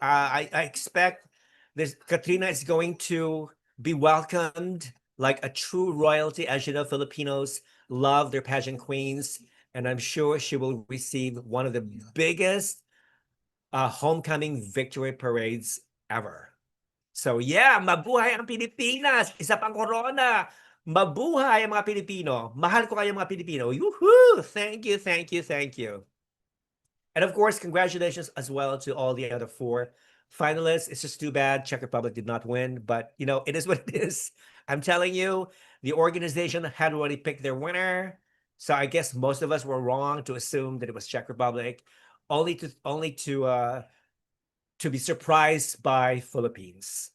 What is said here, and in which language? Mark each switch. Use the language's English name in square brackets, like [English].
[English] I expect this Katrina is going to be welcomed like a true royalty. As you know, Filipinos love their pageant queens, and I'm sure she will receive one of the biggest homecoming victory parades ever. [Filipino] So yeah, mabuhay ang Pilipinas! Isa pang corona! Mabuhay ang mga Pilipino! Mahal ko kayo mga Pilipino! Yoo-hoo! [English] Thank you, thank you, thank you. And of course, congratulations as well to all the other 4 finalists. It's just too bad Czech Republic did not win, but it is what it is. I'm telling you, the organization had already picked their winner. So I guess most of us were wrong to assume that it was Czech Republic, only to be surprised by Philippines.